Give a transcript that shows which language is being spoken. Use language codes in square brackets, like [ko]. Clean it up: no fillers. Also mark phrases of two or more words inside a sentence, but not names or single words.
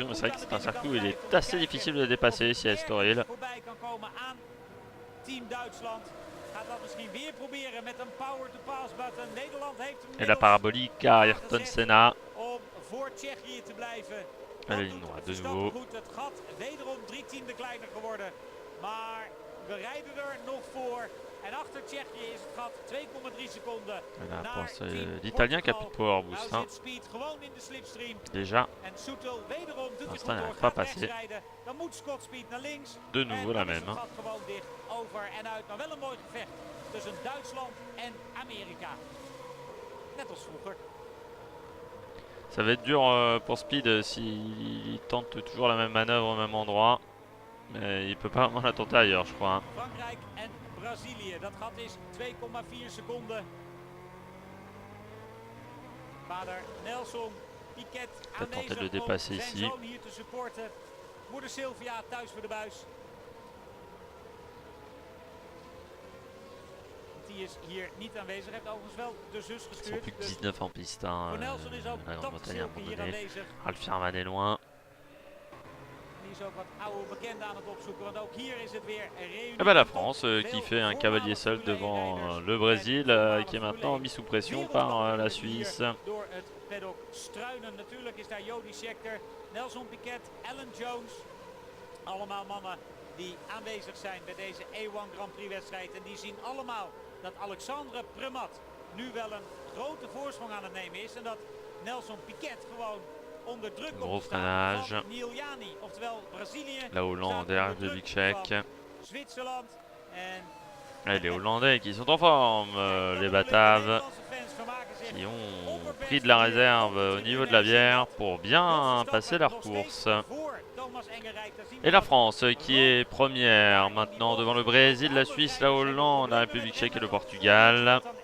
[fr] Mais c'est vrai que c'est un circuit où il est assez difficile de dépasser ici à Estoril. Et la parabolique à Ayrton Senna. À la ligne droite de nouveau. [nl] En achter Tsjechië is het gat 2,3 seconden. [fr] L'Italien qui a plus de [en] power boost. [fr] Hein. Déjà. Pour l'instant, il n'arrive pas à passer. De nouveau la même. Hein. Ça va être dur pour Speed s'il tente toujours la même manœuvre au même endroit. Mais il peut pas vraiment la tenter ailleurs, je crois. Hein. [nl] Brazilië, dat gat is 2,4 seconden. Vader Nelson Piquet [fr] aanwezig de le dépasser [nl] om [fr] ici. [nl] zijn zoon hier te supporten. Moeder Sylvia thuis voor de buis. Die is hier niet aanwezig. Hij heeft overigens wel de zus [fr] Ils sont [nl] gestuurd. [fr] plus que 19 en piste. Hein, [nl] Nelson is ook [fr] la Grande-Bretagne à un moment [nl] hier [fr] donné. [nl] aanwezig. [fr] Ralf Sherman est loin. [nl] Die is ook wat oude bekenden aan het opzoeken, want ook hier is het weer [fr] Et ben la France qui fait un cavalier seul devant le Brésil qui est maintenant mis sous pression par la Suisse. [nl] Door het paddock struinen. Natuurlijk is daar Jody Scheckter, Nelson Piquet, Alan Jones. Allemaal mannen die aanwezig zijn bij deze A1 Grand Prix wedstrijd. En die zien allemaal dat Alexandre Premat nu wel een grote voorsprong aan het nemen is. En dat Nelson Piquet gewoon onder druk komt te staan van Neil Yani, oftewel Brazilië. [fr] La Hollande, la République tchèque. [nl] Zwitserland en [fr] et les Hollandais qui sont en forme, les Bataves, qui ont pris de la réserve au niveau de la bière pour bien passer leur course. Et la France qui est première maintenant devant le Brésil, la Suisse, la Hollande, la République tchèque et le Portugal.